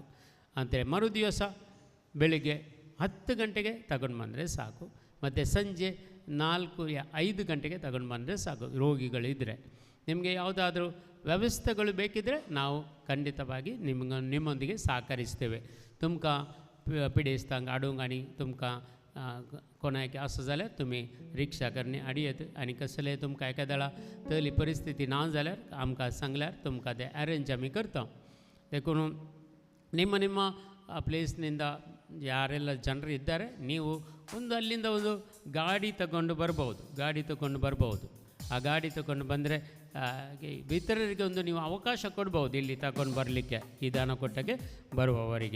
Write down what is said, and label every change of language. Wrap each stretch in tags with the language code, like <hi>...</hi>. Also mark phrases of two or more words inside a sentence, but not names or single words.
<kn>ಅಂತೆ ಮರುದಿವಸ ಬೆಳಿಗ್ಗೆ 10 ಗಂಟೆಗೆ ತಗೊಂಡು ಬಂದರೆ ಸಾಕು. ಮತ್ತು ಸಂಜೆ 4-5 ಗಂಟೆಗೆ ತಗೊಂಡು ಬಂದರೆ ಸಾಕು ರೋಗಿಗಳಿದ್ದರೆ. ನಿಮಗೆ ಯಾವುದಾದ್ರೂ ವ್ಯವಸ್ಥೆಗಳು ಬೇಕಿದ್ದರೆ ನಾವು ಖಂಡಿತವಾಗಿ ನಿಮ್ಮೊಂದಿಗೆ ಸಹಕರಿಸ್ತೇವೆ.</kn> <kok>तुमका पिडेस्तांग आडूंग तुमका कोणाक असं जाल्यार तुमी रिक्षा करणे अडियत आनी कसले तुमकां एखाद्या तली परिस्थिती ना जाल्यार आमकां सांगल्यार तुमकां ते अरेंज आमी करता.</kok> <kn>देखून ನಿಮ್ಮ ಪ್ಲೇಸ್ನಿಂದ ಯಾರೆಲ್ಲ ಜನರು ಇದ್ದಾರೆ ನೀವು ಅಲ್ಲಿಂದ ಒಂದು ಗಾಡಿ ತಗೊಂಡು ಬರ್ಬೋದು. ಆ ಗಾಡಿ ತಗೊಂಡು ಬಂದರೆ ಇತರರಿಗೆ ಒಂದು ನೀವು ಅವಕಾಶ ಕೊಡ್ಬೋದು ಇಲ್ಲಿ ತಗೊಂಡು ಬರಲಿಕ್ಕೆ, ಈ ದಾನಕೊಟ್ಟಕ್ಕೆ ಬರುವವರಿಗೆ.</kn>